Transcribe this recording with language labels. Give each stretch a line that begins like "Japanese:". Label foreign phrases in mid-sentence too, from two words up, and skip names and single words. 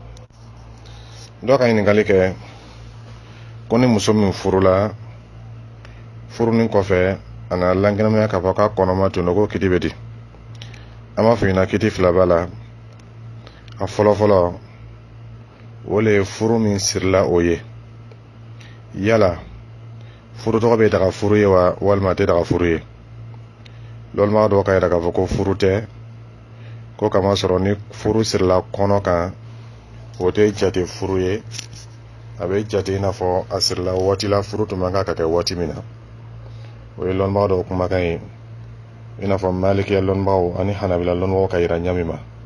Bambara: doka ni galike koni muso min furula furunin kɔfɛ ana langinamaya ka fɔ ka kɔnɔma tun ko kiti bɛ di an b'a fɔ ɲɛna kiti fila b'a la a fɔlɔfɔlɔ o le ye furu min sirila o ye yala furu tɔgɔ bɛ daga furu ye wa walima a tɛ daga furu ye lɔlimaga dɔw ka yira k'a fɔ ko furu tɛ ko kama sɔrɔ ni furu sirila kɔnɔ kan o tɛ jate furu ye a bɛ jate i n'a fɔ a sirila waati la furu tun man kan ka kɛ waati min na o ye lɔnnibaga dɔw kumakan ye i n'a fɔ malikiya lɔnnibagaw ani hanabila lɔnnibagaw ka yira ɲami ma